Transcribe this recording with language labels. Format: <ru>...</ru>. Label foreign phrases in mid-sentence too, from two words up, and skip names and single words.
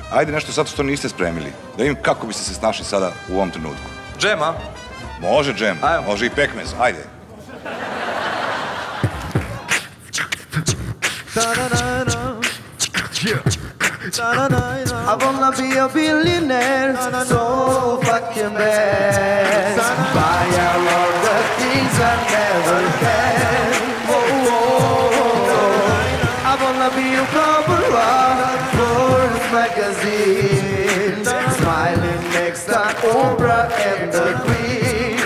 <sr>Ajde nešto sad što niste spremili. Da vidim kako biste se snašli sada u ovom trenutku. Džema? Može džem, može i pekmez, ajde.</sr> <en>I wanna be a billionaire, so fucking bad. Buy all the things I never had. I wanna be a cover of Forbes magazine, smiling next to Oprah and the Queen.</en>